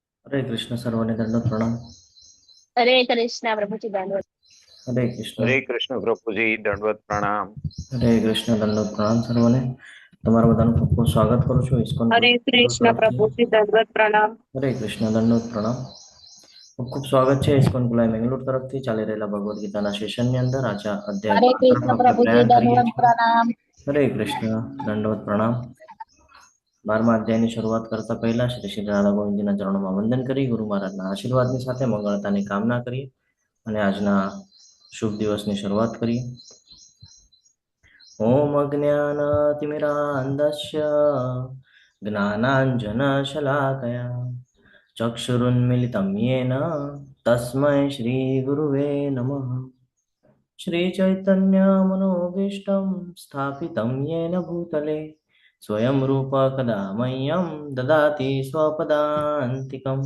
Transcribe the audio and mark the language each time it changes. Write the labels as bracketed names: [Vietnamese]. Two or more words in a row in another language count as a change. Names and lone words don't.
[Hindi] हरे कृष्ण सर्वने दंडवत प्रणाम। हरे कृष्णा प्रभु जी धन्यवाद। हरे कृष्ण। हरे कृष्ण प्रभुजी दंडवत प्रणाम। हरे कृष्ण दंडवत प्रणाम सर्वने। [Gujarati] તમારા બધાનું ખૂબ ખૂબ સ્વાગત કરું છું ઇસ્કોન [Hindi] हरे [Gujarati] કુલ [Hindi] कृष्ण [Gujarati] તરફથી। [Hindi] प्रभु जी दंडवत प्रणाम। [Gujarati] હરે કૃષ્ણ દંડવત પ્રણામ। ખૂબ ખૂબ સ્વાગત છે ઇસ્કોન કુલાઈ મેંગલોર તરફથી ચાલી રહેલા ભગવદ્ ગીતાના સેશનની અંદર આજે અધ્યાય [Hindi] हरे [Gujarati] 12 તરફ [Hindi] कृष्ण [Gujarati] આપણે [Hindi] प्रभु जी [Gujarati] પ્રયાણ કરીએ [Hindi] दंडवत [Gujarati] છીએ। [Hindi] प्रणाम। [Gujarati] હરે કૃષ્ણ દંડવત પ્રણામ। 12મા અધ્યાયની શરૂઆત કરતા પહેલા શ્રી શ્રી રાધા ગોવિંદજીના ચરણોમાં વંદન કરી ગુરુ મહારાજના આશીર્વાદની સાથે મંગળતાની કામના કરીએ અને આજના શુભ દિવસની શરૂઆત કરીએ। [Sanskrit] ॐ अज्ञानतिमिरान्धस्य ज्ञानाञ्जनशलाकया चक्षुरुन्मिलितं येन तस्मै श्रीगुरुवे नमः। श्रीचैतन्यमनोभीष्टं स्थापितं येन भूतले स्वयं रूप कदा मह्यं ददाति स्वपदान्तिकम्।